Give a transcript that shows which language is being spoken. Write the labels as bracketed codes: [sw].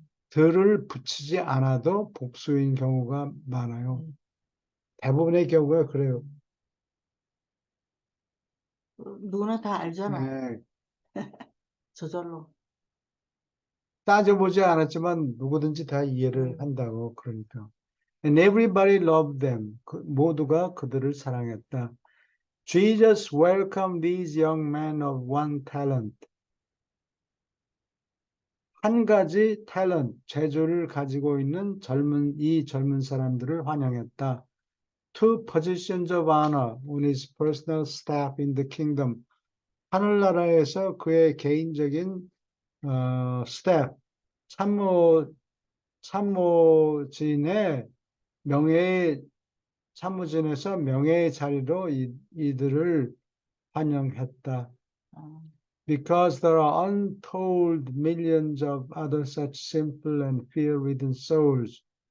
[ko] 들을 붙이지 않아도 복수인 경우가 많아요. 대부분의 경우가 그래요. 누구나 다 알잖아. 네. 저절로. 따져보지 않았지만 누구든지 다 이해를 한다고 그러니까. [en] And everybody loved them. [ko] 모두가 그들을 사랑했다. [en] Jesus welcomed these young men of one talent. [ko] 한 가지 탤런트, 재주를 가지고 있는 이 젊은 사람들을 환영했다. [en] Two positions of honor on his personal staff in the kingdom. [ko] 하늘나라에서 그의 개인적인 스텝, 참모진의 참모진에서 명예의 자리로 이들을 환영했다. [en] Because there are untold millions of other such simple and fear-ridden souls.